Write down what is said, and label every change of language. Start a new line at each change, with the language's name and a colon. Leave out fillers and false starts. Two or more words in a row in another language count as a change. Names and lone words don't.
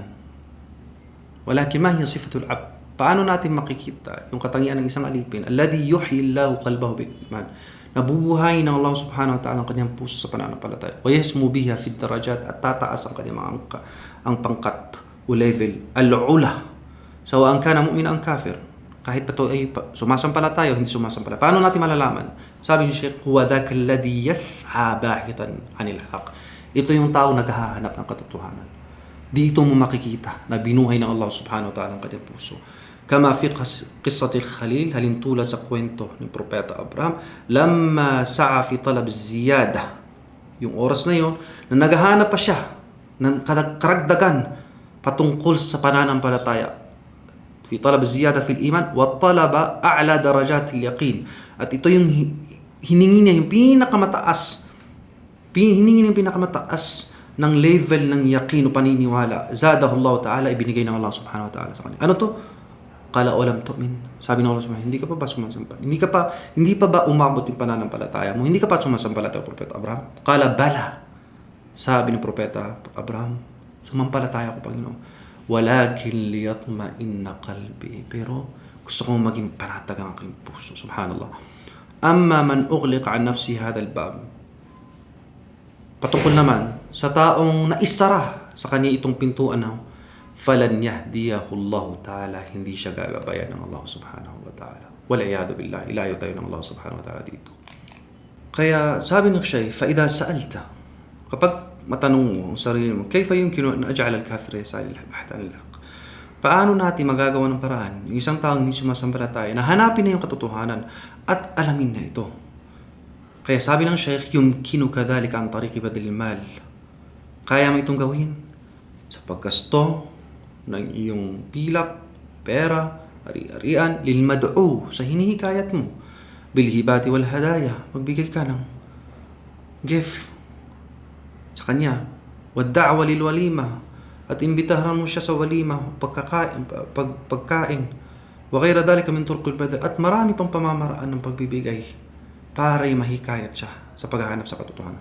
Arabic: ولكن ما هي صفة العبد.
Filipino: Paano natin makikita yung katangian ng isang alipin?
Arabic: الذي يحيي الله قلبه بالإيمان.
Filipino: Nabubuhay ng Allah
Arabic: سبحانه وتعالى
Filipino: ang kanyang puso sa pananampalataya.
Arabic: ويسمو بها في درجات,
Filipino: at tataas ang kanyang mga ang pangkat o level.
Arabic: Al-ula. سواء كان مؤمن أم كافر.
Filipino: Kahit pa ito ay sumasampalataya o hindi sumasampalataya. Paano natin malalaman? Sabi ni Sheikh,
Arabic: هو ذاك الذي يسعى باحثا عن الحق.
Filipino: Ito yung tao naghahanap ng katotohanan. Dito mo makikita na binuhay ng Allah
Arabic: سبحانه وتعالى
Filipino: ang kanyang puso.
Arabic: كما في قصة الخليل,
Filipino: halintulad sa kwento ni Propeta Abraham,
Arabic: لما سعى في طلب زيادة,
Filipino: yung oras na yon na naghahanap pa siya ng karagdagan patungkol sa pananampalataya.
Arabic: في طلب زيادة في الإيمان وطلب أعلى درجات اليقين.
Filipino: At ito yung hiningi niya, yung pinakamataas ng level ng yaqin o paniniwala.
Arabic: زاده الله تعالى,
Filipino: ibinigay ng Allah
Arabic: سبحانه وتعالى
Filipino: sa kanya. Ano to?
Arabic: قال أولم تؤمن.
Filipino: Sabi ng Allah subhanahu, hindi ka pa ba sumasampalataya? Hindi pa ba umabot yung pananampalataya mo? Hindi ka pa sumasampalataya, Propeta Abraham?
Arabic: قال بلى.
Filipino: Sabi ng Propeta Abraham, sumampalataya ko, Panginoon.
Arabic: ولكن ليطمئن قلبي.
Filipino: Pero gusto kong maging panatag ang aking puso.
Arabic: Subhanallah. أما من أغلق عن نفسه هذا الباب.
Filipino: Patungkol naman sa taong naisara sa kanya itong pintuan na
Arabic: فلن يهديه الله تعالى,
Filipino: hindi siya gagabayan ng Allah
Arabic: سبحانه وتعالى. والعياذ بالله,
Filipino: ilayo tayo ng Allah
Arabic: سبحانه وتعالى
Filipino: dito. Kaya sabi ng Shaykh,
Arabic: فَإِذَا سَأَلْتَ,
Filipino: kapag matanong mo ang sarili mo,
Arabic: كيف يمكن أن أجعل الكافر يسعى للبحث عن الحق?
Filipino: Paano natin magagawa ng paraan yung isang taong hindi sumasampalataya na hanapin na yung katotohanan at alamin na ito? Kaya sabi ng Shaykh,
Arabic: يمكن كذلك عن طريق بذل المال.
Filipino: Kaya mo itong gawin sa paggasto ng iyong pilak, pera, ari-arian,
Arabic: للمدعو,
Filipino: sa hinihikayat mo,
Arabic: بالهبة والهدايا,
Filipino: magbigay ka ng gift sa kanya,
Arabic: والدعوة للوليمة,
Filipino: at imbitahan mo siya sa walima, pagkain,
Arabic: وغير ذلك من طرق البذل,
Filipino: at marami pang pamamaraan ng pagbibigay para mahikayat siya sa paghahanap sa katotohanan.